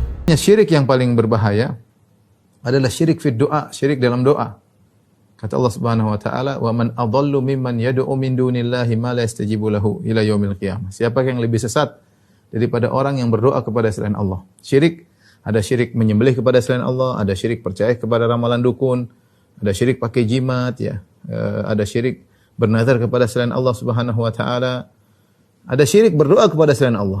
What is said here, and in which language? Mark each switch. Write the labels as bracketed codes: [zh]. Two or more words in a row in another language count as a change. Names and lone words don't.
[id] Syirik yang paling berbahaya adalah syirik [ar] في الدعاء, [id] syirik dalam doa. [ar] Kata الله سبحانه وتعالى, "ومن أضل ممن يدعو من دون الله من لا يستجيب له إلى يوم القيامة." [id] Siapa yang lebih sesat daripada orang yang berdoa kepada selain Allah? Syirik, ada syirik menyembelih kepada selain Allah, ada syirik percaya kepada ramalan dukun, ada syirik pakai jimat ya, ada syirik bernazar kepada selain [ar] الله سبحانه وتعالى, [id] ada syirik berdoa kepada selain Allah.